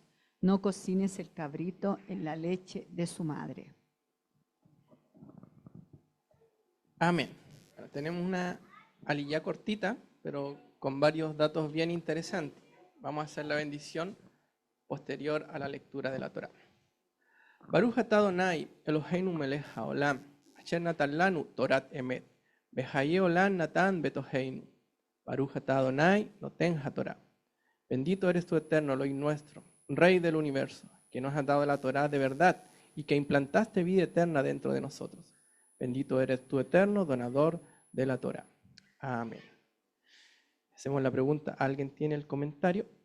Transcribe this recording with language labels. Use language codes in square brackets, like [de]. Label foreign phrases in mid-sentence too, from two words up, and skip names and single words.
[es] No cocines el cabrito en la leche de su madre. Amén. Bueno, tenemos una aliyá cortita, pero con varios datos bien interesantes. Vamos a hacer la bendición posterior a la lectura de la Torá. [he] ברוך אתה אדוני אלוהינו מלך העולם אשר נתן לנו תורת אמת בחיי עולם נתן בתוכנו. ברוך אתה אדוני נותן התורה. [es] Bendito eres tú, eterno Elohim nuestro, Rey del universo, que nos has dado la Torá de verdad y que implantaste vida eterna dentro de nosotros. Bendito eres tú, eterno donador de la Torá. Amén. Hacemos la pregunta, ¿alguien tiene el comentario?